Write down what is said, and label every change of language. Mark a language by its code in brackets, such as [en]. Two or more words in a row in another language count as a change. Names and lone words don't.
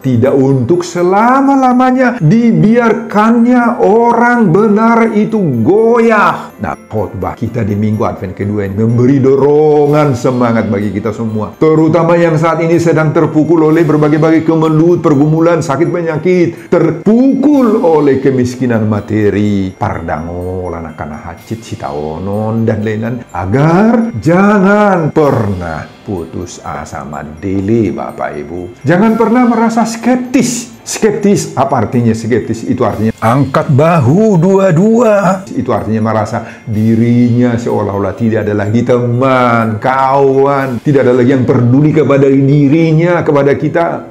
[id] Tidak untuk selama-lamanya dibiarkannya orang benar itu goyah. Nah, khotbah kita di minggu Advent kedua ini memberi dorongan semangat bagi kita semua, terutama yang saat ini sedang terpukul oleh berbagai-bagai kemelut, pergumulan, sakit penyakit, terpukul oleh kemiskinan materi, [bbc] pardangolan akan hacit sitaonon [id] dan lain-lain, agar jangan pernah putus asa madili, Bapak Ibu. Jangan pernah merasa skeptis. Skeptis, apa artinya skeptis? Itu artinya angkat bahu dua-dua. Itu artinya merasa dirinya seolah-olah tidak ada lagi teman, kawan, tidak ada lagi yang peduli kepada dirinya, kepada kita.